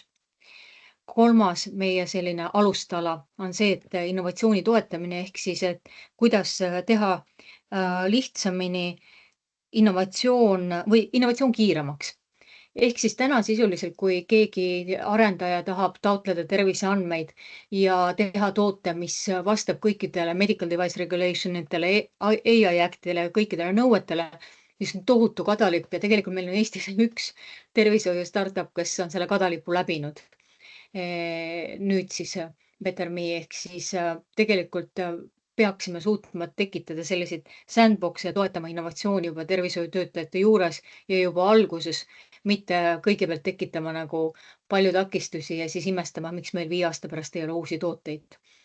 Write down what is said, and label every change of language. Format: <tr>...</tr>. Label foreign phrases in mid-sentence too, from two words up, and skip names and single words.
<et>Kolmas meie selline alustala on see, et innovatsiooni toetamine ehk siis, et kuidas teha lihtsamini innovatsioon kiiremaks. Ehk siis täna sisuliselt, kui keegi arendaja tahab taotleda terviseandmeid ja teha toote, mis vastab kõikidele</et> <en>medical device regulation</en> <et>itele,</et> <en>AI act'ile</en> <et>ja kõikidele nõuetele, siis on tohutu kadalipp ja tegelikult meil on Eestis üks tervishoiu startup, kes on selle kadalipu läbinud. Nüüd siis Better Me ehk siis tegelikult peaksime suutma tekitada selliseid sandbox'e ja toetama innovatsiooni juba tervishoiutöötajate juures ja juba alguses, mitte kõigepealt tekitama nagu palju takistusi ja siis imestama, miks meil 5 aasta pärast ei ole uusi tooteid.</et>